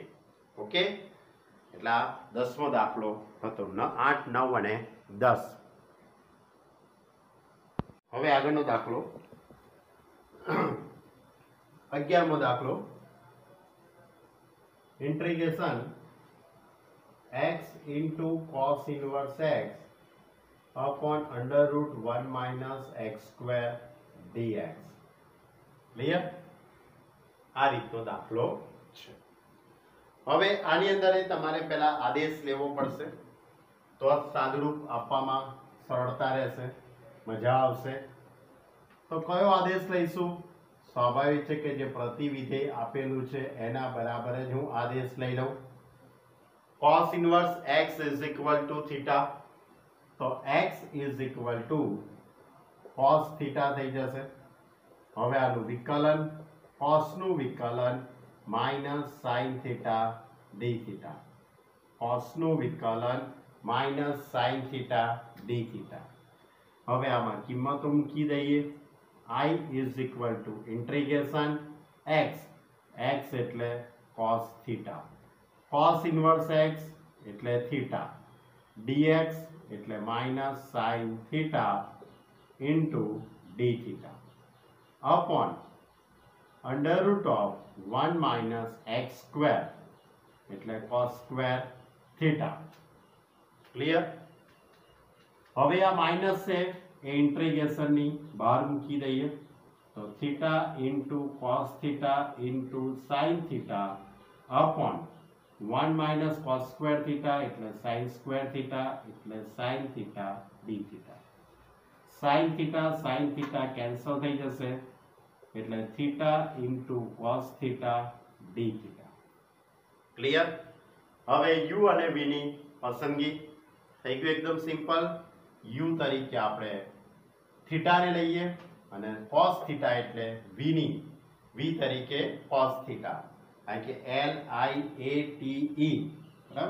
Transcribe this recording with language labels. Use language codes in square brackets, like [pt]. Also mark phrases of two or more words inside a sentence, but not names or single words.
[gu] ઓકે, એટલે આ 10મો દાખલો હતો, 8, 9 અને 10. હવે આગળનો દાખલો 11મો દાખલો. [en] इंटीग्रेशन x into cos inverse x upon under root 1 minus x square dx. [gu] ક્લિયર? આ રીતનો દાખલો છે. હવે આની અંદર તમારે પહેલા આદેશ લેવો પડશે તો સાદુરૂપ આપવામાં સરળતા રહેશે, મજા આવશે. તો કયો આદેશ લઈશું? સ્વાભાવિક છે કે જે પ્રતિવિધેય આપેલું છે એના બરાબર જ હું આદેશ લઈ લઉં. [en] cos inverse x is equal to theta, તો x is equal to cos theta [gu] થઈ જશે. હવે આનું વિકલન, [en] cos [gu] નું વિકલન [en] minus sin theta d theta, cos [gu] નું વિકલન [en] minus sin theta d theta. [gu] હવે આમાં કિંમતો મૂકી દઈએ. [en] I is equal to integration x, x એટલે cos theta, cos inverse x એટલે theta, dx એટલે minus sin theta into d theta upon under root of 1 minus x square એટલે cos square theta. [gu] ક્લિયર? હવે આ માઇનસ છે એ इंटीग्रेशन ની બહાર મૂકી દઈએ તો [en] थीटा into cos theta into sin theta upon 1 minus cos square theta એટલે sin square theta એટલે sin theta d theta. sin theta [gu] કેન્સલ થઈ જશે એટલે [en] theta into cos theta d theta. [gu] ક્લિયર? હવે u અને v ની પસંદગી થઈ ગયું, એકદમ સિમ્પલ. u તરીકે આપણે થીટા ને લઈએ અને cos થીટા એટલે v ની v તરીકે cos થીટા, કારણ કે LIATE, બરાબર?